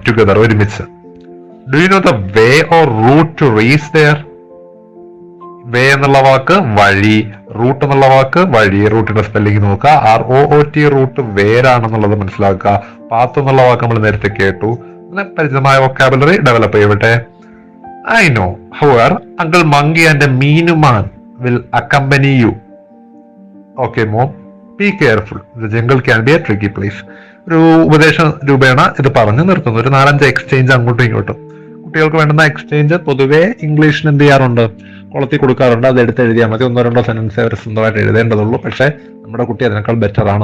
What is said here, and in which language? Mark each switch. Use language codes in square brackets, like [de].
[en] together, [ml] ഒരുമിച്ച്. [en] Do you know the way or route to reach there? [ml] വേ എന്നുള്ള വാക്ക് വഴി, root എന്നുള്ള വാക്ക് വഴി, റൂട്ടിന്റെ സ്പെല്ലിംഗ് നോക്കുക. ROOT റൂട്ട് വേരാണെന്നുള്ളത് മനസ്സിലാക്കുക. പാത്ത് എന്നുള്ള വാക്ക് നമ്മൾ നേരത്തെ കേട്ടു. അങ്ങനെ പരിചിതമായ വൊക്കാബുലറി ഡെവലപ്പ് ചെയ്യട്ടെ. [en] I know, however, Uncle Monkey and Meenuman will accompany you. Okay, Mom. Be careful. The jungle can be a tricky place. [ml] ഒരു ഉപദേശ രൂപേണ ഇത് പറഞ്ഞു നിർത്തുന്നു. ഒരു 4-5 എക്സ്ചേഞ്ച് അങ്ങോട്ടും ഇങ്ങോട്ടും. കുട്ടികൾക്ക് വേണ്ടുന്ന എക്സ്ചേഞ്ച് പൊതുവെ ഇംഗ്ലീഷിൽ എന്ത് ചെയ്യാറുണ്ട്? കൊളത്തി കൊടുക്കാറുണ്ട്. അത് എടുത്ത് എഴുതിയാൽ മതി. 1-2 സെന്റൻസ് അവർ സ്വന്തമായിട്ട് എഴുതേണ്ടതുള്ളൂ. പക്ഷെ നമ്മുടെ കുട്ടി അതിനേക്കാൾ ബെറ്റർ ആണ്.